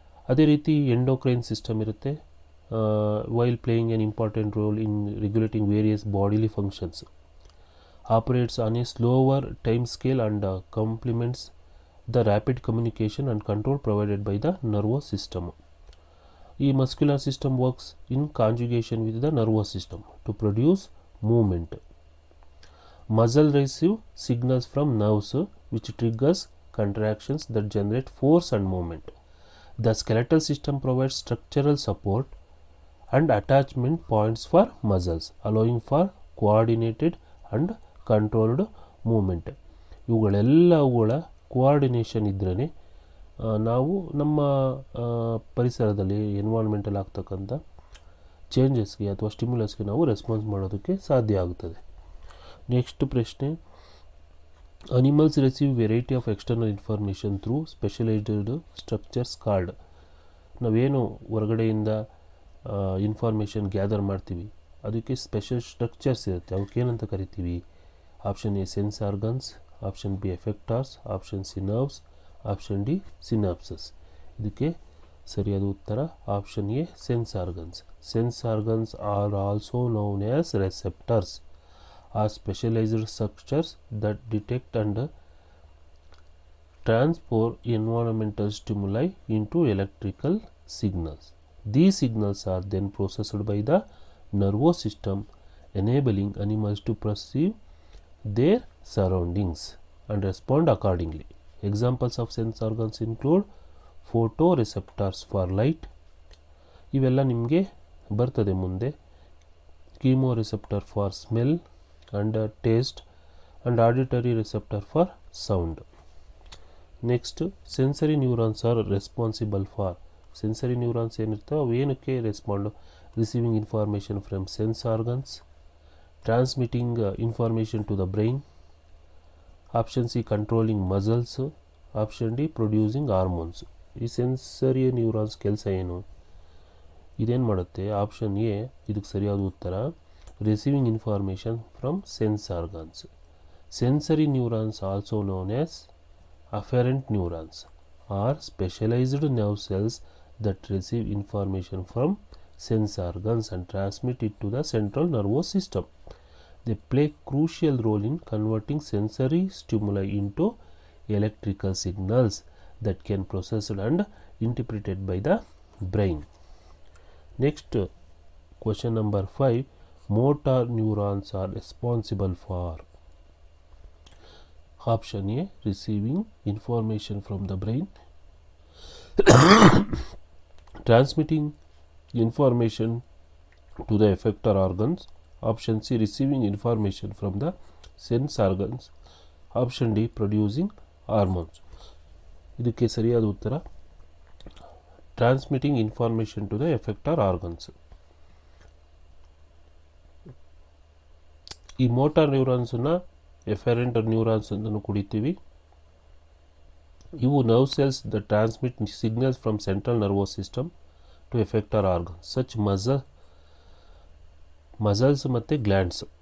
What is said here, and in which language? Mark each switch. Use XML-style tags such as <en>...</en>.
<kn>ಅದೇ ರೀತಿ endocrine system ಇರುತ್ತೆ,</kn> <en>While playing an important role in regulating various bodily functions, operates on a slower time scale and complements the rapid communication and control provided by the nervous system. ಈ muscular system works in conjugation with the nervous system to produce movement. Muscle receive signals from nerves which triggers contractions that generate force and movement. The skeletal system provides structural support and attachment points for muscles, allowing for coordinated and controlled movement.</en> <kn>ಇವುಗಳೆಲ್ಲವುಗಳ coordination ಇದ್ರೇ ನಾವು ನಮ್ಮ ಪರಿಸರದಲ್ಲಿ environmentally ಆಗ್ತಕ್ಕಂಥ ಚೇಂಜಸ್ಗೆ ಅಥವಾ ಸ್ಟಿಮ್ಯುಲಸ್ಗೆ ನಾವು response ಮಾಡೋದಕ್ಕೆ ಸಾಧ್ಯ ಆಗುತ್ತದೆ.</kn> <en>Next ಪ್ರಶ್ನೆ, Animals receive variety of external information through specialized structures called.</en> <kn>ನಾವೇನು ಹೊರಗಡೆಯಿಂದ ಇನ್ಫಾರ್ಮೇಷನ್ ಗ್ಯಾದರ್ ಮಾಡ್ತೀವಿ ಅದಕ್ಕೆ ಸ್ಪೆಷಲ್ ಸ್ಟ್ರಕ್ಚರ್ಸ್ ಇರುತ್ತೆ, ಅವಕ್ಕೇನಂತ ಕರಿತೀವಿ?</kn> <en>Option A sense organs, option B effectors, option C nerves, option D synapses.</en> <kn>ಇದಕ್ಕೆ ಸರಿಯಾದ ಉತ್ತರ option A sense organs.</kn> <en>Sense organs are also known as receptors, are specialized structures that detect and transport environmental stimuli into electrical signals. These signals are then processed by the nervous system, enabling animals to perceive their surroundings and respond accordingly. Examples of sense organs include photoreceptors for light,</en> <kn>ಇವೆಲ್ಲ ನಿಮಗೆ ಬರ್ತದೆ ಮುಂದೆ,</kn> <en>chemoreceptor for smell and taste, and auditory receptor for sound. Next, sensory neurons are responsible for. Sensory neurons</en> <kn>ಏನಿರ್ತವೆ ಅವು ಏನಕ್ಕೆ</kn> <en>Respond? Receiving information from sense organs, transmitting information to the brain, option C controlling muscles, option D producing hormones.</en> <kn>ಈ sensory neurons ಕೆಲಸ ಏನು? ಇದೇನು ಮಾಡುತ್ತೆ?</kn> <en>option A</en> <kn>ಇದಕ್ಕೆ ಸರಿಯಾದ ಉತ್ತರ,</kn> <en>receiving information from sense organs. Sensory neurons, also known as afferent neurons, are specialized nerve cells that receive information from sense organs and transmit it to the central nervous system. They play a crucial role in converting sensory stimuli into electrical signals that can be processed and interpreted by the brain. Next, question number 5. Motor neurons are responsible for. Option A, receiving information from the brain, transmitting information to the effector organs. Option C, receiving information from the sense organs. Option D, producing hormones.</en> <kn>ಇದಕ್ಕೆ ಸರಿಯಾದ ಉತ್ತರ</kn> <en>transmitting information to the effector organs.</en> <kn>ಈ motor ನ್ಯೂರಾನ್ಸನ್ನು ಎಫೆರೆಂಟ್ neurons ಅಂತಲೂ ಕುಡಿತೀವಿ.</kn> <en>ಇವು nerve cells the transmit signals from central nervous system to effector organs such muscles ಮತ್ತು glands.</en>